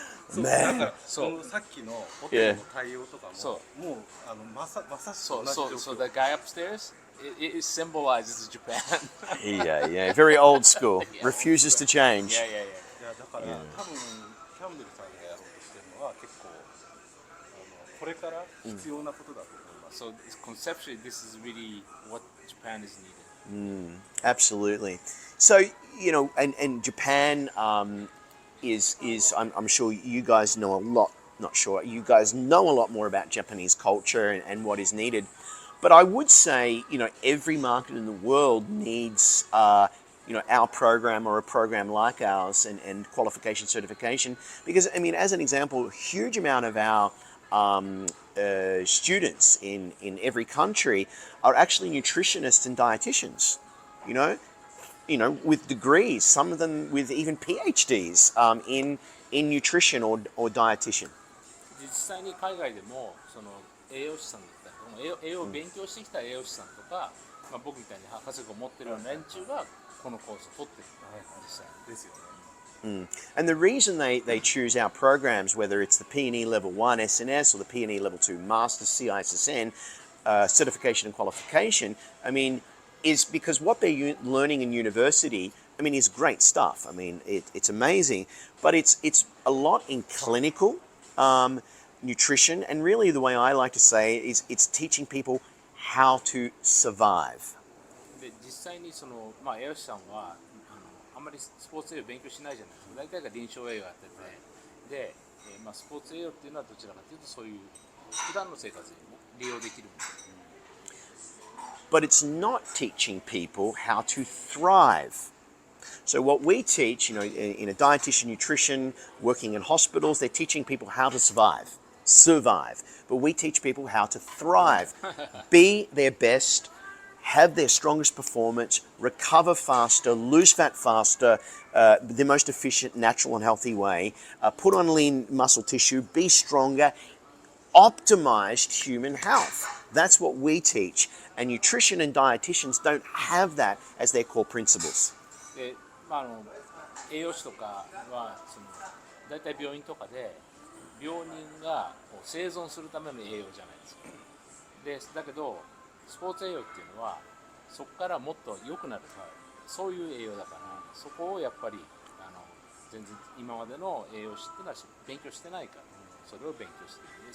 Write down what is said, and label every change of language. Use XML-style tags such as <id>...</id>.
<ja>そうだからそのさっきのホテルの対応とかも、もうまさしく同じ状況。</ja> <en>So the guy upstairs, it symbolizes Japan. Yeah. Very old school. Refuses to change.</en> <ja>いやだから多分キャンベルさんがやろうとしてるのは結構これから必要なことだと思います。</ja> <en>So conceptually, this is really what Japan is needed. Absolutely. So and Japan. is I'm sure you guys know a lot. Not sure you guys know a lot more about Japanese culture and what is needed. But I would say, every market in the world needs, our program or a program like ours and qualification certification. Because, I mean, as an example, a huge amount of our students in every country are actually nutritionists and dietitians, you know, with degrees, some of them with even PhDs in nutrition or dietitian.</en> <ja>実際に海外でもその栄養士さんだったり栄養を勉強してきた栄養士さんとか、僕みたいに博士号を持ってるような連中がこのコースを取ってる実際ですよね。</ja> <en>And the reason they choose our programs, whether it's the PNE Level 1 SNS or the PNE Level 2 Masters CISSN certification and qualification, I mean, is because what they're learning in university, I mean, is great stuff. I mean, it's amazing, but it's a lot in clinical nutrition, and really the way I like to say it is it's teaching people how to survive.</en> <ja>で実際にその、栄養士さんはあんまりスポーツ栄養勉強しないじゃないですか。大体が臨床栄養やってて、で、スポーツ栄養っていうのはどちらかというとそういう普段の生活にも利用できるもの。</ja> <en>But it's not teaching people how to thrive. So what we teach, in a dietitian, nutrition, working in hospitals, they're teaching people how to survive. But we teach people how to thrive, be their best, have their strongest performance, recover faster, lose fat faster, the most efficient, natural and healthy way, put on lean muscle tissue, be stronger, optimized human health. That's what we teach. And nutrition and dietitians don't have that as their core principles.</en> <ja>で、栄養士とかはその大体病院とかで病人がこう生存するための栄養じゃないですか。で、だけどスポーツ栄養っていうのはそこからもっと良くなる、そういう栄養だから、そこをやっぱり全然今までの栄養士っていうのは勉強してないから、それを勉強している。</ja>